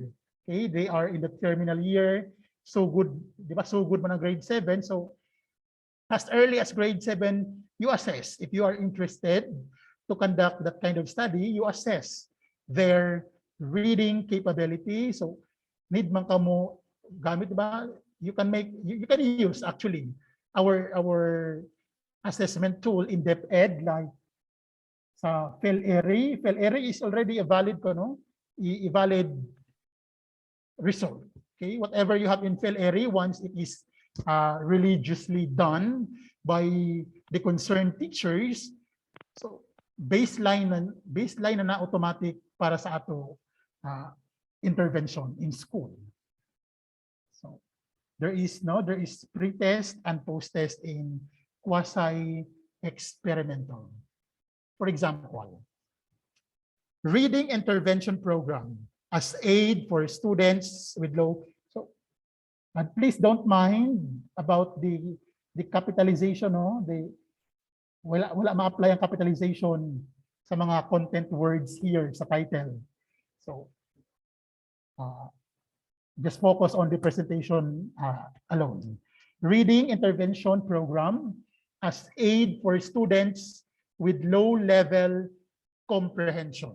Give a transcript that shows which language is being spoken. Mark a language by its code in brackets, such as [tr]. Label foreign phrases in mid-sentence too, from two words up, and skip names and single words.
[en] Okay, they are in the terminal year. So good, so good [ceb] man ang [en] grade 7. So as early as grade 7, you assess. If you are interested to conduct that kind of study, you assess their reading capability. [ceb] So need man kamo gamit, diba? [en] You can use actually our assessment tool in DepEd, like sa Pr2. Pr2 is already a valid valid result. Okay, whatever you have in Pr2, once it is religiously done by the concerned teachers, so baseline na automatic [ceb] para sa ato [en] intervention in school. So there is pre-test and post-test in quasi-experimental. For example, reading intervention program as aid for students with low. So, and please don't mind about the capitalization, [ceb] wala ma-apply ang capitalization sa mga [en] content words here [ceb] sa title. [en] So, just focus on the presentation alone. Reading intervention program as aid for students with low level comprehension.